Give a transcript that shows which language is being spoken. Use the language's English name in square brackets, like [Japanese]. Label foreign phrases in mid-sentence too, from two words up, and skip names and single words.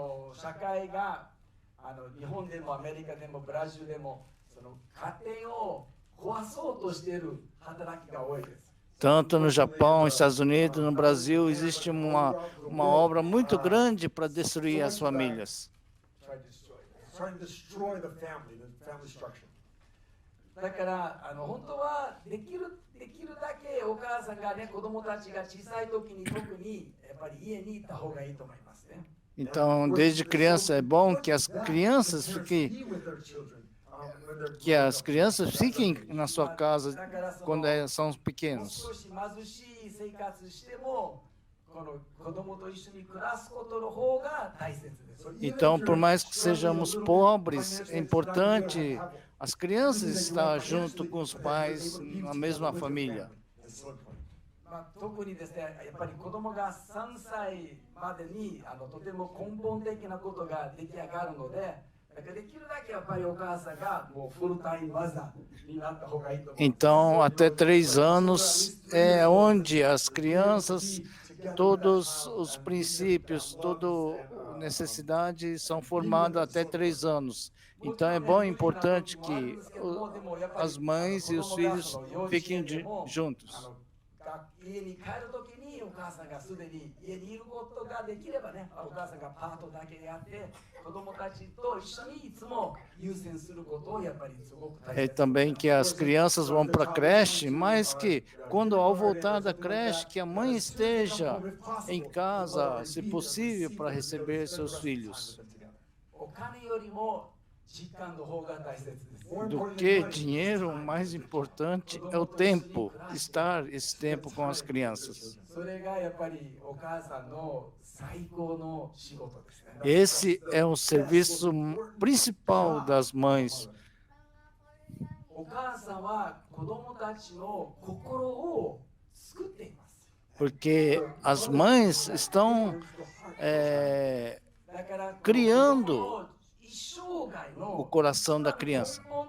[Portuguese] Tanto no Japão, nos Estados Unidos, no Brasil, existe uma obra muito grande para destruir as famílias. [English] Trying to destroy the family structure. [Japanese] だから本当はできるだけお母さんがね子供たちが小さい時に特にやっぱり家にいた方がいいと思いますね。 [Portuguese] Então, desde criança é bom que as crianças fiquem na sua casa quando são pequenos. Então, por mais que sejamos pobres, é importante as crianças estar junto com os pais na mesma família. [Japanese] 特にですね、やっぱり子供が3歳までにとても根本的なことが出来上がるので、だからできるだけやっぱりお母さんがもうフルタイムマザーになった方がいいと思います。 [Portuguese] Então, até 3 anos é onde as crianças, todos os princípios, toda necessidade são formados até 3 anos. Então, é bom e importante que as mães e os filhos fiquem juntos. [Japanese] 家に帰るときにお母さんがすでに家にいることができればね、お母さんがパートだけでやって子供たちと一緒にいつも優先することをやっぱりすごく大切。 [Portuguese] também que as crianças vão para a creche, mas que quando ao voltar da creche, que a mãe esteja em casa, se possível, para receber seus filhos. [Japanese] お金よりも時間の方が大切です。 [Portuguese] Do que dinheiro, o mais importante é o tempo, estar esse tempo com as crianças. Esse é o serviço principal das mães. Porque as mães estão criando o coração da criança.